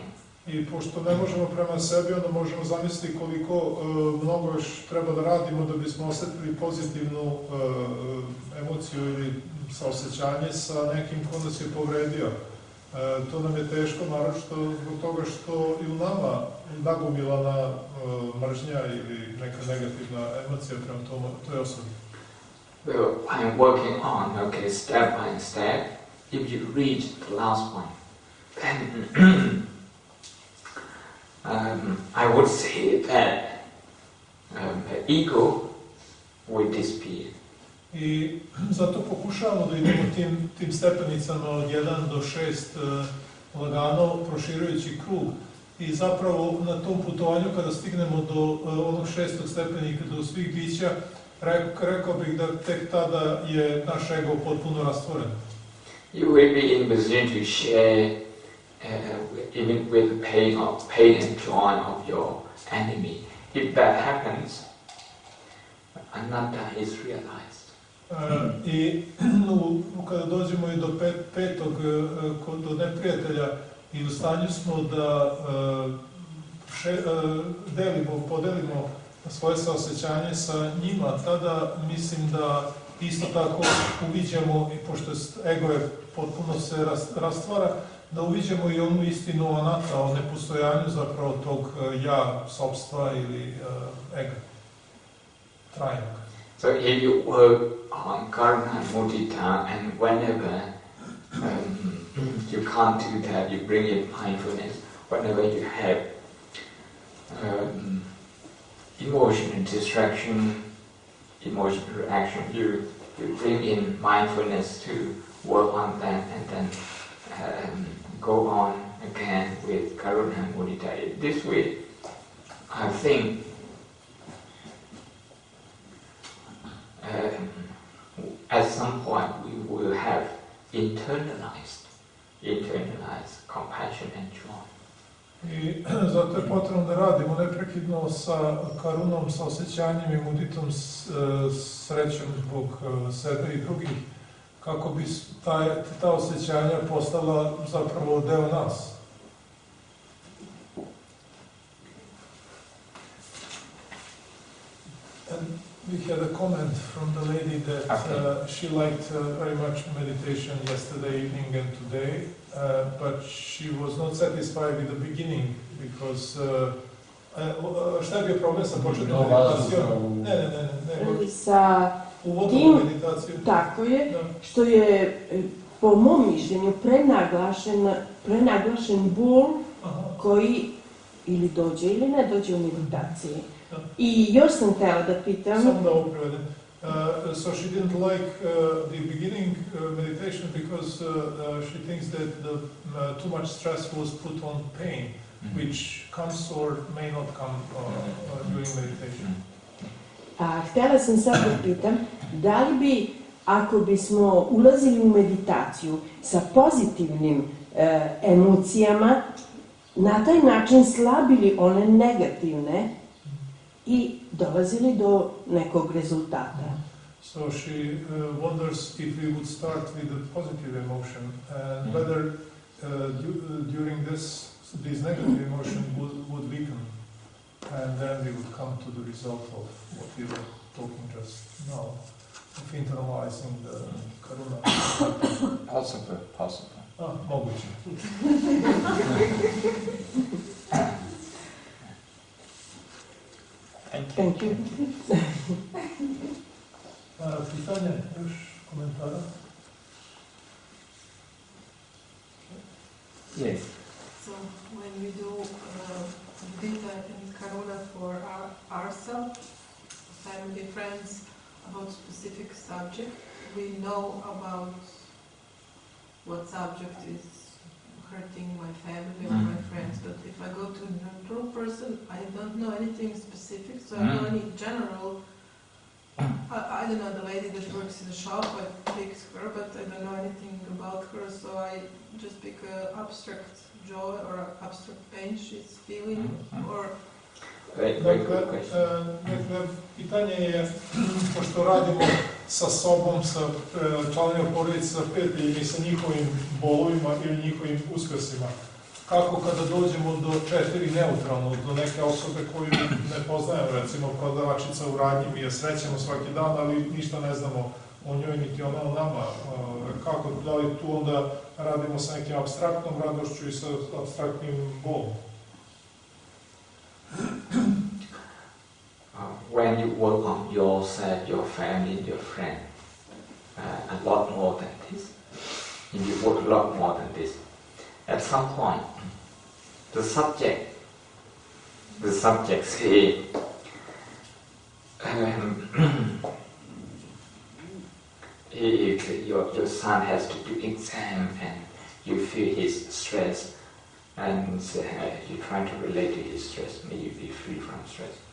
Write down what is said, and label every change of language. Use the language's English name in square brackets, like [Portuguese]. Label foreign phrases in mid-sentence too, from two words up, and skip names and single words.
[Serbian] I pošto ne možemo prema sebi, onda možemo zamisliti koliko mnogo još treba da radimo da bismo osjetili pozitivnu emociju ili saosećanje sa nekim ko nas je povredio. To nam je teško, naročito zbog toga što i u nama nagomilana mržnja ili neka negativna emocija prema toj osobi. [English] Well, I'm working on, step by step. If you reach the last one, then I would say that the ego will disappear. [Serbian] I zato pokušavamo da idemo tim stepenicama od 1 do 6 lagano, proširujući krug. I zapravo na tom putovanju kada stignemo do onog 6. stepenika, do svih bića, rekao bih da tek tada je naš ego potpuno rastvoren. [English] You will be in position to share even with the pain and joy of your enemy. If that happens, anatta is realized. [Serbian] I kada dođemo i do petog, do neprijatelja i u stanju smo da podelimo svoje saosećanje sa njima, tada mislim da isto tako uviđamo, i pošto ego je potpuno se rastvara, da uviđamo i onu istinu anatta, o nepostojanju zapravo tog ja, sopstva ili ega, trajnog. [English] So if you work on karma, mudita, and whenever you can't do that, you bring in mindfulness. Whenever you have emotional distraction, emotional reaction, you bring in mindfulness to work on that, and then go on again with karuna and mudita. This way, I think at some point we will have internalized compassion and joy. [Serbian] I zato je potrebno da radimo neprekidno sa karunom, sa osjećanjem i muditom, srećom zbog sebe i drugih, kako bi ta osjećanja postala zapravo deo nas. [English] And we had a comment from the lady that she liked very much meditation yesterday evening and today, but she was not satisfied with the beginning because [Serbian] šta je bio problem sa početnom meditacijom? Ne. Sa uvodom meditacije. Tako je, što je po mom mišljenju prenaglašen bol koji ili dođe ili ne dođe u meditaciji. I još sam htjela da pitam... Samo da ovo prevedem. [English] So she didn't like the beginning meditation because she thinks that too much stress was put on pain, which comes or may not come during meditation. [Serbian] A htjela sam sad da pitam, da li bi, ako bismo ulazili u meditaciju sa pozitivnim emocijama, na taj način slabili one negativne i dolazili do nekog rezultata. [English] So she wonders if we would start with a positive emotion and whether during this negative emotion would weaken, and then we would come to the result of what we were talking just now, of internalizing the karuna. Possible. [Serbian] Moguće. [English] Thank you. [Serbian] Pitanja, još komentara? [English] Yes. So when we do Vita and Karuna for ourselves, family, friends, about specific subject, we know about what subject is hurting my family or my friends, but if I go to a neutral person, I don't know anything specific, so I know any general. I don't know the lady that works in the shop, I pick her, but I don't know anything about her, so I just pick an abstract joy or abstract pain she's feeling, or... [Serbian] Dakle, pitanje je, pošto radimo sa sobom, sa članovima porodice, sa prijateljima i sa njihovim bolovima ili njihovim uskrsima, kako kada dođemo do 4 neutralno, do neke osobe koju ne poznajemo, recimo prodavačica u radnji, mi je srećemo svaki dan, ali ništa ne znamo o njoj, niti ona o nama, kako, da li tu onda radimo sa nekim apstraktnom radošću i sa apstraktnim bolom? [English] When you work on yourself, your family, your friend, a lot more than this, and you work a lot more than this, at some point, the subject say, if your son has to do exam and you feel his stress, and you try to relate to his stress, may you be free from stress.